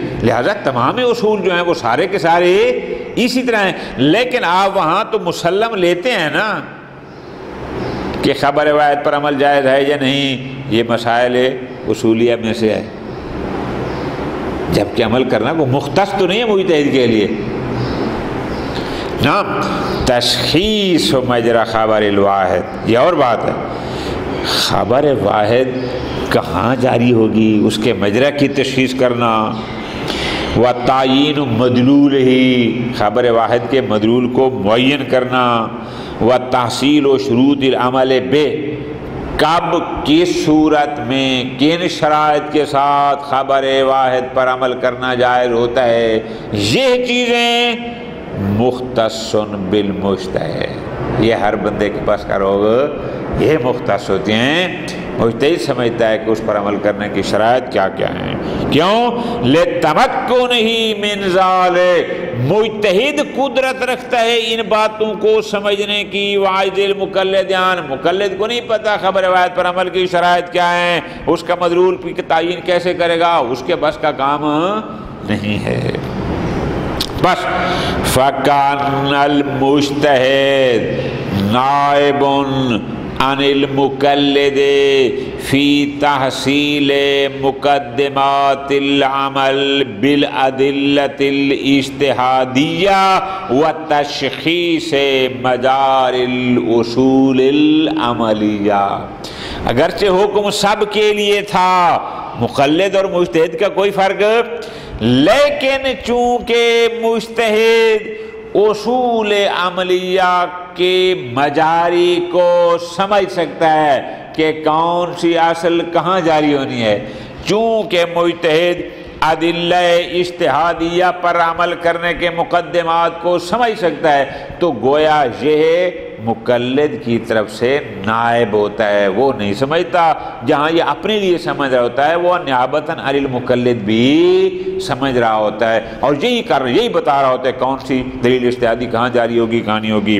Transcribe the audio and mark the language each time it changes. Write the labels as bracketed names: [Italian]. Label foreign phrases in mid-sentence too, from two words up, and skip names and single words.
[Urdu] لہٰذا تمام اصول جو ہیں وہ سارے کے سارے اسی طرح ہیں، لیکن آپ وہاں تو مسلم لیتے ہیں نا کہ خبر واحد پر عمل جائز ہے یا نہیں، یہ مسائل اصولیہ میں سے ہے، جبکہ عمل کرنا وہ مختص تو نہیں ہے مجتہد کے لیے۔ [Arabic] نعم، تشخیص و مجرا خبر الواحد، [Urdu] یہ اور بات ہے، خبر واحد کہاں جاری ہوگی اس کے مجرا کی تشخیص کرنا، [Arabic] و تعیین مدلول ہی، [Urdu] خبر واحد کے مدلول کو معین کرنا، [Arabic] و تحصیل و شروط العمل بے، [Urdu] کب کس صورت میں کن شرائط کے ساتھ خبر واحد پر عمل کرنا جائز ہوتا ہے، یہ چیزیں [Arabic] مختص بالمجتہد، [Urdu] یہ ہر بندے کے پاس کا روگ یہ مختص ہوتے ہیں۔ مجتہد سمجھتا ہے کہ اس پر عمل کرنے کی شرائط کیا کیا ہیں۔ کیوں؟ [Arabic] لِتَمَكُّنِهِ مِنْ ذَلِكَ، [Urdu] مجتہد قدرت رکھتا ہے ان باتوں کو سمجھنے کی، [Arabic] وَعَجْزِ الْمُقَلِّدَانِ، [Urdu] مقلد کو نہیں پتہ خبر واحد پر عمل کی شرائط کیا ہیں، اس کا مدلول کی تعین کیسے کرے گا، اس کے بس کا کام نہیں ہے۔ [Arabic] بس فَكَانَ الْمُجْتَهِدُ نَائِبٌ عن المقلد فی تحصیل مقدمات العمل بالادلۃ الاجتہادیہ و تشخیص مدار الاصول العملیہ۔ [Urdu] اگرچہ حکم سب کے لیے تھا، مقلد اور مجتہد کا کوئی فرق، لیکن چونکہ مجتہد اصول عملیہ کے مجاری کو سمجھ سکتا ہے کہ کون سی اصل کہاں جاری ہونی ہے، چونکہ مجتہد ادلہ اجتہادیہ پر عمل کرنے کے مقدمات کو سمجھ سکتا ہے، تو گویا یہ مقلد کی طرف سے نائب ہوتا ہے، وہ نہیں سمجھتا، جہاں یہ اپنے لیے سمجھ رہا ہوتا ہے وہ [Arabic] نیابتاً علی المقلد [Urdu] بھی سمجھ رہا ہوتا ہے، اور یہی بتا رہا ہوتا ہے کون سی دلیل اجتہادی کہاں جاری ہوگی کہاں نہیں ہوگی۔